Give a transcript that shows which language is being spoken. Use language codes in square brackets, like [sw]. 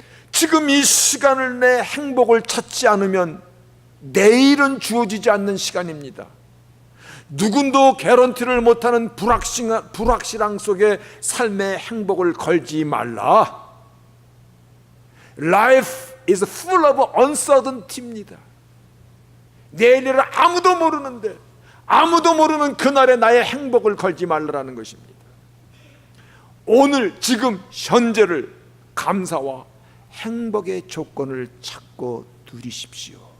[ko] 지금 이 시간을 내 행복을 찾지 않으면 내일은 주어지지 않는 시간입니다. 누군도 개런티를 못하는 불확실함 속에 삶의 행복을 걸지 말라. [en] Life is full of uncertainty [ko] 입니다. 내일을 아무도 모르는데 아무도 모르는 그날에 나의 행복을 걸지 말라는 것입니다. 오늘 지금 현재를 감사와 행복의 조건을 찾고 누리십시오.